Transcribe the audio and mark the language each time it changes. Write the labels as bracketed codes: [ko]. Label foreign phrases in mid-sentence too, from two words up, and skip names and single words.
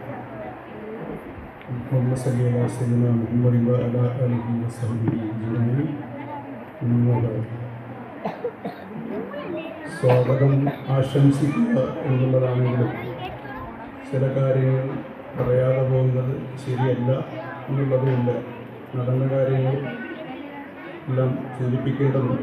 [ar] اللهم صل على سيدنا محمد وعلى آله وصحبه أجمعين. [ml] സ്വാഗതം ആശംസിക്കുക എന്നുള്ളതാണെങ്കിലും ചില കാര്യങ്ങൾ പറയാതെ പോകുന്നത് ശരിയല്ല എന്നുള്ളതുമില്ല. നടന്ന കാര്യങ്ങൾ എല്ലാം സൂചിപ്പിക്കേണ്ടതുണ്ട്.